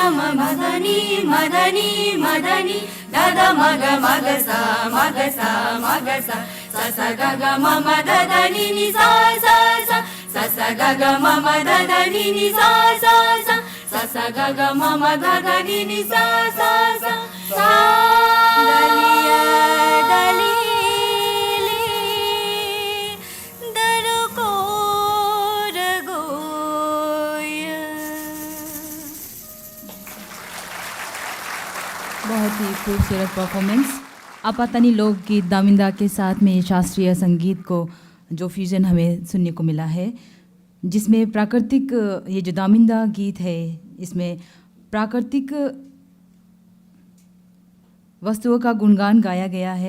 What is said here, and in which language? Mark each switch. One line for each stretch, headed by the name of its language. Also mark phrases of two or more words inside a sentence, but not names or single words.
Hindi: म म ध नि म ध नि म ध नि द द म ग सा म ग सा म ग सा सा सा ग ग म म ध ध नि नि सा सा सा सा सा ग ग म म ध ध नि नि सा सा सा सा सा ग ग म म ध ध नि नि सा सा सा सा दलिया दलीली दल कोर गोया बहुत ही खूबसूरत परफॉर्मेंस। आपातानी लोकगीत दामिंदा के साथ में शास्त्रीय संगीत को जो फ्यूजन हमें सुनने को मिला है, जिसमें प्राकृतिक ये जो दामिंदा गीत है इसमें प्राकृतिक वस्तुओं का गुणगान गाया गया है।